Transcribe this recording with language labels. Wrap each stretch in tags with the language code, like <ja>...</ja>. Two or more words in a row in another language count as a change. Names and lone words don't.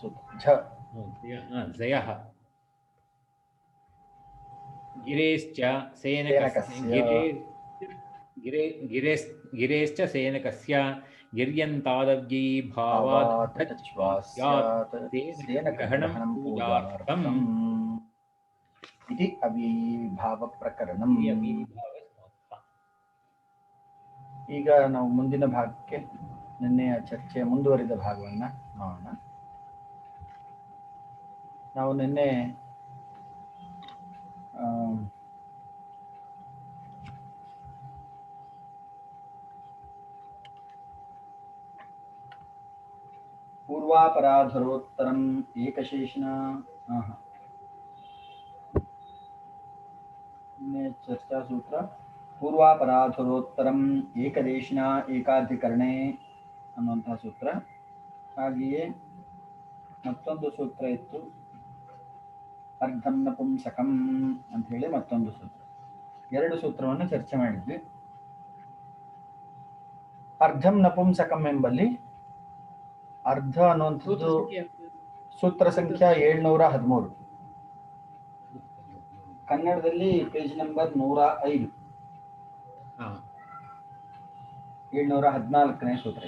<sa>जयः गिरेश्च गिरेश्च सेनकस्य गिर्यन्तादव्ययी भावात् तच् वा स्यात् ग्रहणं पूजार्थम् इति ಅವಿಭಾವ ಪ್ರಕರಣಂ.</sa> <kn>ಈಗ ನಾವು ಮುಂದಿನ ಭಾಗಕ್ಕೆ ನಿನ್ನೆಯ ಚರ್ಚೆಯ ಮುಂದುವರಿದ ಭಾಗವನ್ನು ನೋಡೋಣ. ನಾವು ನಿನ್ನೆ</kn> <sa>पूर्वापराधरोत्तरम एकशेषण चर्चा सूत्र पूर्वापराधरोत्तरम ಏಕದೇಶಿನ ಏಕಾಧಿಕರಣೆ</sa> <kn>ಅನ್ನುವಂತಹ ಸೂತ್ರ. ಹಾಗೆಯೇ ಮತ್ತೊಂದು ಸೂತ್ರ ಇತ್ತು,</kn> <sa>ಅರ್ಧಂ ನಪುಂಸಕಂ</sa> <kn>ಅಂತ ಹೇಳಿ ಮತ್ತೊಂದು ಸೂತ್ರ. ಎರಡು ಸೂತ್ರವನ್ನು ಚರ್ಚೆ ಮಾಡಿದ್ವಿ.</kn> <sa>ಅರ್ಧಂ ನಪುಂಸಕಂ</sa> <kn>ಎಂಬಲ್ಲಿ ಅರ್ಧ ಅನ್ನುವಂಥದ್ದು ಸೂತ್ರ ಸಂಖ್ಯಾ 713, ಕನ್ನಡದಲ್ಲಿ</kn> <en>page number</en> <kn>105, 714ನೇ ಸೂತ್ರ.</kn>